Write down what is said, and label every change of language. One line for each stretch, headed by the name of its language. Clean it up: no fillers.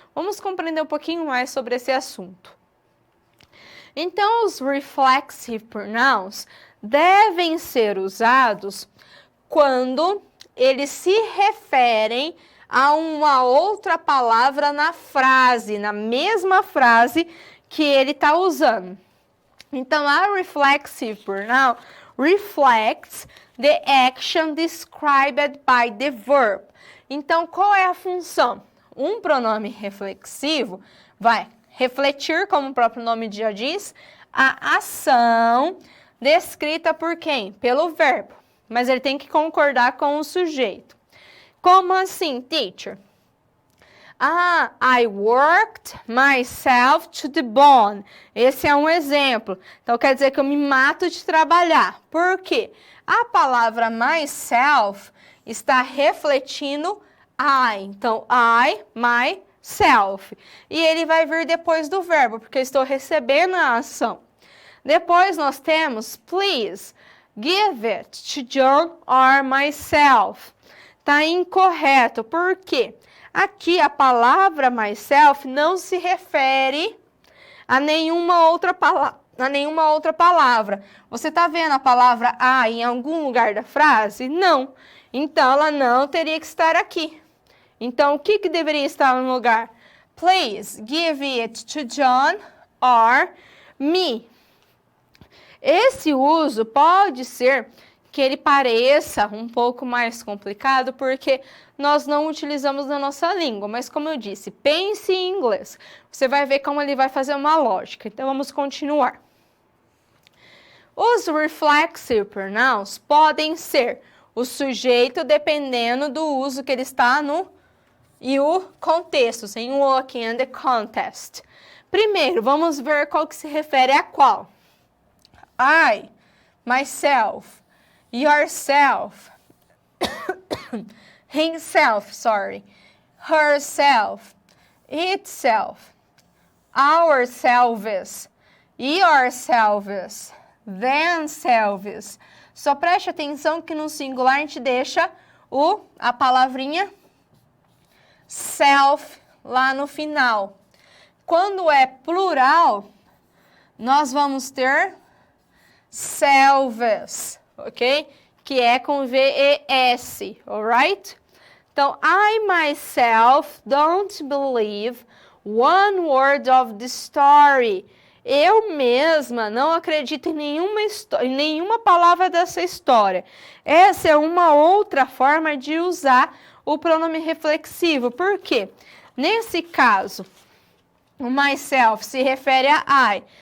Portuguese: Vamos compreender um pouquinho mais sobre esse assunto. Então, os reflexive pronouns devem ser usados quando eles se referem a uma outra palavra na frase, na mesma frase que ele está usando.
English: Então, a reflexive pronoun reflects the action described by the verb.
Portuguese: Então, qual é a função? Um pronome reflexivo vai refletir, como o próprio nome já diz, a ação descrita por quem? Pelo verbo. Mas ele tem que concordar com o sujeito. Como assim, teacher?
English: I worked myself to the bone.
Portuguese: Esse é um exemplo. Então, quer dizer que eu me mato de trabalhar. Por quê? A palavra myself está refletindo I. Então, I, myself. E ele vai vir depois do verbo, porque eu estou recebendo a ação. Depois nós temos
English: please give it to John or myself.
Portuguese: Está incorreto. Por quê? Aqui a palavra myself não se refere a nenhuma outra palavra. Você está vendo a palavra I em algum lugar da frase? Não. Então, ela não teria que estar aqui. Então, o que deveria estar no lugar?
English: Please give it to John or me.
Portuguese: Esse uso pode ser que ele pareça um pouco mais complicado, porque nós não utilizamos na nossa língua. Mas, como eu disse, pense em inglês. Você vai ver como ele vai fazer uma lógica. Então, vamos continuar. Os reflexive pronouns podem ser o sujeito, dependendo do uso que ele está no... E o contexto, sem o aqui,
English: and the context.
Portuguese: Primeiro, vamos ver qual que se refere a qual.
English: I, myself, yourself, himself, herself, itself, ourselves, yourselves, themselves.
Portuguese: Só preste atenção que no singular a gente deixa a palavrinha self lá no final. Quando é plural, nós vamos ter selves, ok? Que é com V-E-S, alright?
English: Então, I myself don't believe one word of the story.
Portuguese: Eu mesma não acredito em nenhuma palavra dessa história. Essa é uma outra forma de usar o pronome reflexivo. Por quê? Nesse caso, o myself se refere a I.